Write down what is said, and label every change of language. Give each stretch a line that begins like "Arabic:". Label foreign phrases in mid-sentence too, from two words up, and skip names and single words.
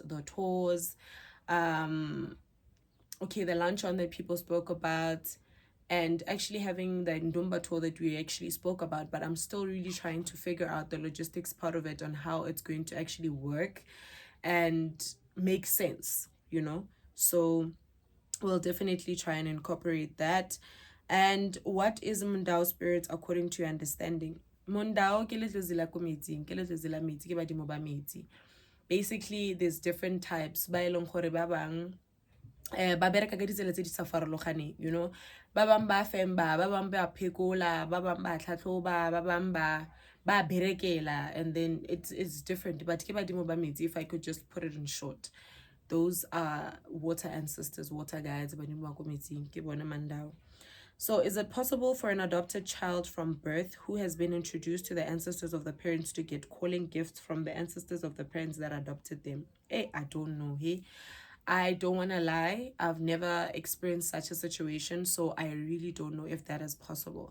English: The tours, okay, the luncheon that people spoke about, and actually having the Ndumba tour that we actually spoke about, but I'm still really trying to figure out the logistics part of it on how it's going to actually work and make sense, you know? So we'll definitely try and incorporate that. And what is Mundao spirits according to your understanding?
Tswana: Mundao ke letlotsi la ko metsing, ke letlotsi la metsi, ke badimo ba metsi.
English: Basically, there's different types.
Tswana: Ba e leng gore ba bang ba bereka ka ditsela tse di sa farologaneng,
English: you know,
Tswana: ba bang ba femba, ba bang ba phekola, ba bang ba tlhatlhoba, ba bang ba berekela,
English: and then it's different.
Tswana: But ke badimo ba metsi,
English: if I could just put it in short, those are water ancestors, water guides,
Tswana: badimo ba ko metsing, ke bona Mandao.
English: So is it possible for an adopted child from birth who has been introduced to the ancestors of the parents to get calling gifts from the ancestors of the parents that adopted them? Hey, I don't know. Hey, I don't want to lie. I've never experienced such a situation, so I really don't know if that is possible.